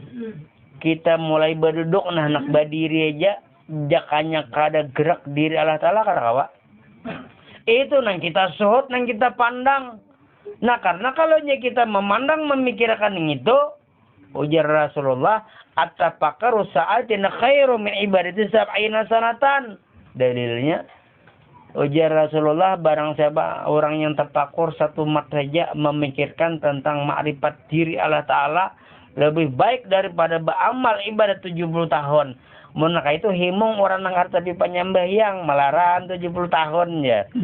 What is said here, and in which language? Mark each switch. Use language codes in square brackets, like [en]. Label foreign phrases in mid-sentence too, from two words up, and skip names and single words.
[bjn] Kita mulai berduduk nah nak berdiri aja. Jakanya kada gerak diri Allah Ta'ala kada kawa. Itu nang kita suhut, nang kita pandang. Nah karena kalau kita memandang memikirkan itu. Ujar Rasulullah. [ar] التفكر ساعة خير من عبادة سبعين سنة. [bjn] Dalilnya. Ujar Rasulullah barang siapa orang yang terpakur satu mat saja memikirkan tentang makrifat diri Allah Ta'ala. Lebih baik daripada beramal ibadah 70 tahun. Maka itu himung orang nang tapi penyembahyang malaran 70 tahun ya.